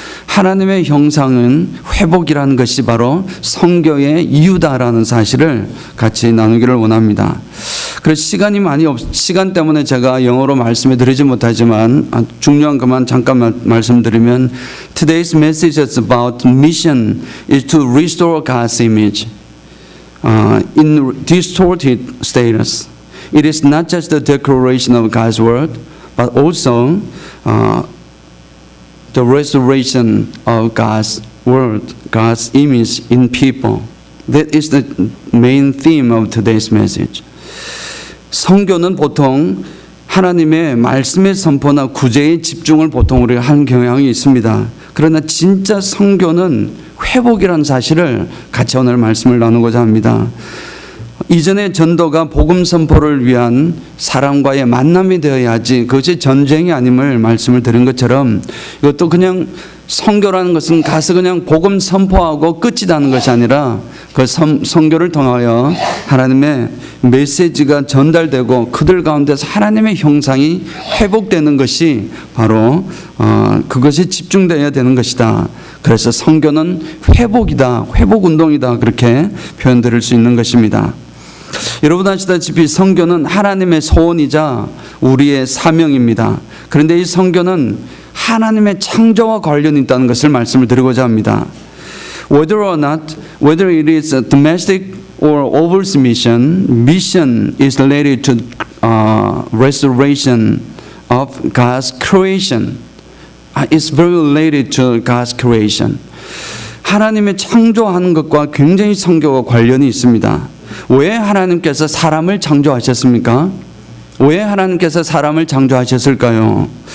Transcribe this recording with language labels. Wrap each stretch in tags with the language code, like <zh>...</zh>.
<ko>하나님의 형상은 회복이라는 것이 바로 선교의 이유다라는 사실을 같이 나누기를 원합니다. 그래서 시간 때문에 제가 영어로 말씀해 드리지 못하지만 중요한 것만 잠깐 말씀드리면,</ko> <en>Today's message is about mission is to restore God's image. In distorted status. It is not just the declaration of God's word, but also the restoration of God's word, God's image in people. That is the main theme of today's message.</en> <ko>선교는 보통 하나님의 말씀의 선포나 구제의 집중을 보통 우리가 하는 경향이 있습니다. 그러나 진짜 선교는 회복이라는 사실을 같이 오늘 말씀을 나누고자 합니다. 이전의 전도가 복음 선포를 위한 사람과의 만남이 되어야지 그것이 전쟁이 아님을 말씀을 드린 것처럼, 이것도 그냥 선교라는 것은 가서 그냥 복음 선포하고 끝이 나는 것이 아니라 그 선교를 통하여 하나님의 메시지가 전달되고 그들 가운데서 하나님의 형상이 회복되는 것이 바로 그것이 집중되어야 되는 것이다. 그래서 선교는 회복이다, 회복운동이다, 그렇게 표현드릴 수 있는 것입니다. 여러분 아시다시피 선교는 하나님의 소원이자 우리의 사명입니다. 그런데 이 선교는 하나님의 창조와 관련이 있다는 것을 말씀을 드리고자 합니다.</ko> <en>Whether it is a domestic or overseas mission is related to restoration of God's creation. It's very related to God's creation.</en> <ko>하나님의 창조하는 것과 굉장히 선교와 관련이 있습니다. 왜 하나님께서 사람을 창조하셨습니까? 왜 하나님께서 사람을 창조하셨을까요?</ko>